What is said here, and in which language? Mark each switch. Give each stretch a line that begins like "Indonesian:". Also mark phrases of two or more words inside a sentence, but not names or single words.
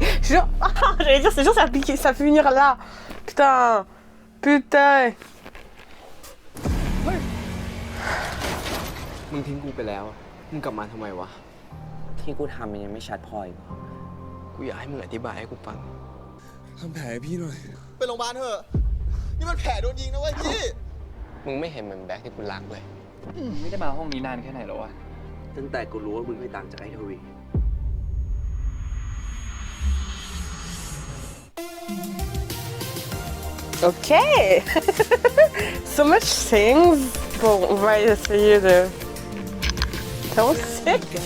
French: Genre, j'allais dire, c'est sûr, ça peut finir là. Putain. Putain.
Thai: มึงทิ้งกูไปแล้ว มึงกลับมาทำไมวะ ที่กูทำมันยังไม่ชัดพออีกเหรอ กูอยากให้มึงอธิบายให้กูฟัง ทำแผลให้พี่หน่อย ไปโรงพยาบาลเถอะ นี่มันแผลโดนยิงนะเว้ยพี่ มึงไม่เห็นเหมือนแบ็คที่กูรักเลย ไม่ได้มาห้องนี้นานแค่ไหนแล้ววะ ตั้งแต่กูรู้ว่ามึงไม่ต่างจากไอ้ทวี
English: Ok. So much things.
French: Bon, on va essayer de... danser.